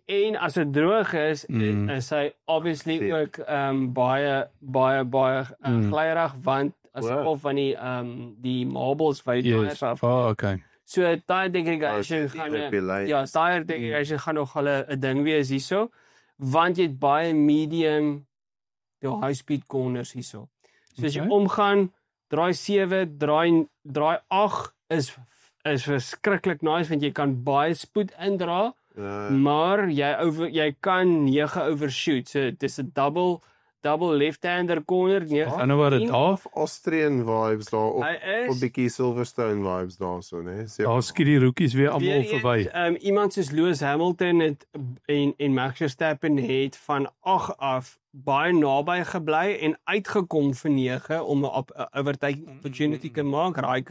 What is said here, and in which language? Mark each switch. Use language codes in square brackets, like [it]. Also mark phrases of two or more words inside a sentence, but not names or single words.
[af] en as dit droog is, is hy obviously Seep. ook baie glyrig want as Wow. of van die marbles by die Yes. tires af. [en] Oh, okay. So tire degradation Oh, [af] gaan op die lyn. ja, [en] tire degradation [af] gaan nog hulle 'n ding wees hierso want jy het baie [en] medium high speed corners [af] hierso. So as jy Okay. omgaan, draai 7, draai 8 is [en] verskriklik nice [af] want jy kan baie spoed indra, maar jy kan 9 overshoot. So dis 'n [en] double left-hander corner. [af] Ander woorde, daar [en] Austrian vibes [af] daar op. Hy Of is bietjie Silverstone vibes daarso, né? daar skiet die rookies weer almal weer verby. eens, iemand soos Lewis Hamilton het en Max Verstappen het van 8 af baie naby gebly en uitgekom vir 9 om 'n [en] overtaking opportunity [af] te maak.